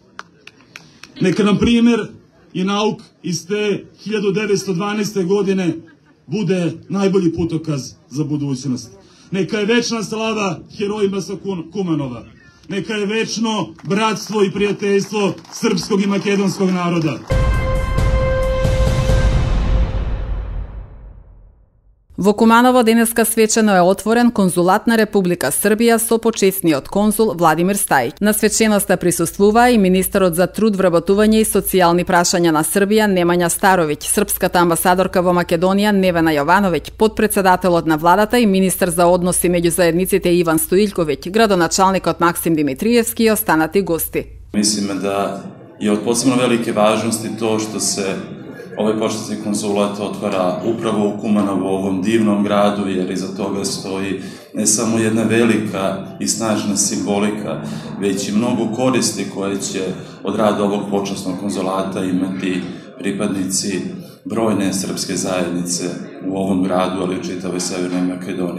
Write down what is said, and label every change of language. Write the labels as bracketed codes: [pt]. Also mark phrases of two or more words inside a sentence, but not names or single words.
[sr] Neka nam primjer i nauk iz te 1912. godine bude najbolji putokaz za budućnost. Neka je večna slava herojima sa Kumanova. Neka je večno bratstvo i prijateljstvo srpskog i makedonskog naroda. [mk] Во Куманово денеска свечено е отворен конзулат на Република Србија со почесниот конзул Владимир Стајќ. На свеченоста присуствува и министерот за труд, вработување и социјални прашања на Србија Немања Старовиќ, српската амбасадорка во Македонија Невена Јовановиќ, подпредседателот на владата и министер за односи меѓу заедниците Иван Стоиљковиќ, градоначалникот Максим Димитриевски и останати гости. [sr] Мислиме да je od posebno velike važnosti to što se ovaj počasni konzulat otvara upravo u Kumanovu, ovom divnom gradu, jer iza toga stoji ne samo jedna velika i snažna simbolika, već i mnogo koristi koje će od rada ovog počasnog konzulata imati pripadnici brojne srpske zajednice u ovom gradu, ali i u čitavoj Severnoj Makedoniji.